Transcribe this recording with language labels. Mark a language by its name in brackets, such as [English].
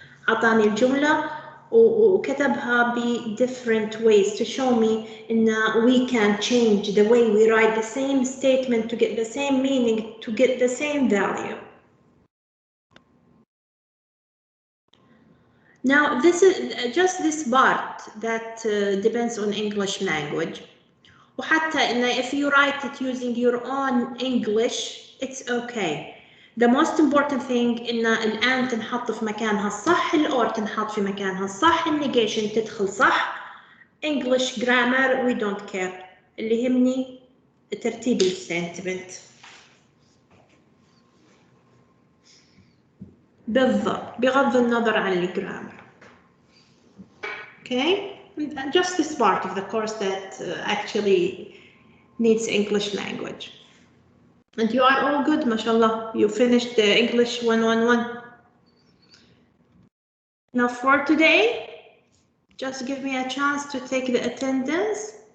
[English] أعطاني الجملة وكتبها ب different ways to show me in we can change the way we write the same statement to get the same meaning, to get the same value. Now this is just this part that depends on English language. وحتى إن if you write it using your own English, it's okay. [Arabic] The most important thing إن الآن تنحط في مكانها الصح، الأور تنحط في مكانها الصح، النيجيشن تدخل صح. [English] English grammar we don't care. [Arabic] اللي يهمني ترتيب السنتمنت. بالضبط بغض النظر عن الجرامر. [English] Okay, and just this part of the course that actually needs English language. And you are all good, mashallah. You finished the English 111. Now for today, just give me a chance to take the attendance.